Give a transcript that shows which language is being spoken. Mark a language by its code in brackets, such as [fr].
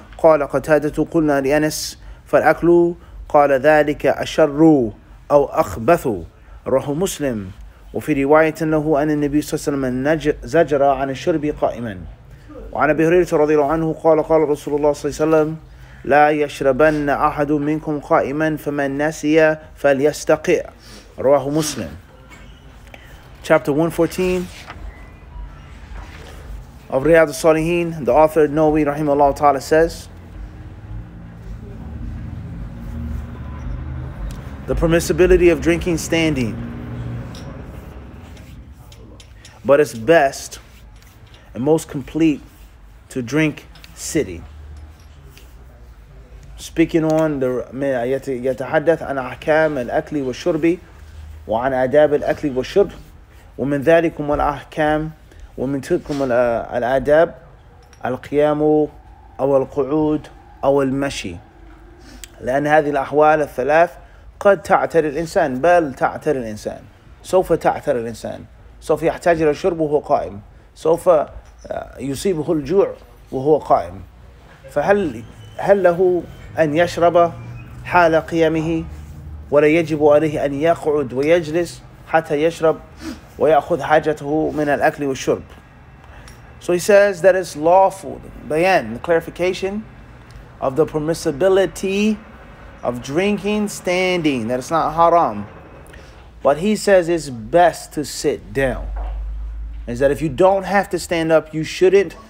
[ar] قال قتادة: قلنا لأنس: فالأكل؟ قال: ذلك أشر أو أخبث. رواه مسلم. وفي رواية له أن النبي صلى الله عليه وسلم زجر عن الشرب قائما. وعن أبي هريرة رضي الله عنه قال: قال رسول الله صلى الله عليه وسلم: لا يشربن أحد منكم قائما، فمن نسي فليستقع. رواه مسلم. [en] Chapter 114 of Riyadh as-Saliheen, the author Nawawi rahimahullah ta'ala says: the permissibility of drinking standing, but it's best and most complete to drink sitting. Speaking on the [ar] يتحدث عن أحكام الأكل والشرب وعن آداب الأكل والشرب، ومن ذلكم الأحكام ومن تلكم الآداب القيام أو القعود أو المشي، لأن هذه الأحوال الثلاث قد تعتري الإنسان، بل تعتري الإنسان، سوف تعتري الإنسان، سوف يحتاج إلى الشرب وهو قائم، سوف يصيبه الجوع وهو قائم. فهل له أن يشرب حال قيامه، ولا يجب عليه أن يقعد ويجلس حتى يشرب ويأخذ حاجته من الأكل والشرب? [en] So he says that it's lawful, bayan, the clarification of the permissibility of drinking standing, that it's not haram. But he says it's best to sit down. Is that if you don't have to stand up, you shouldn't.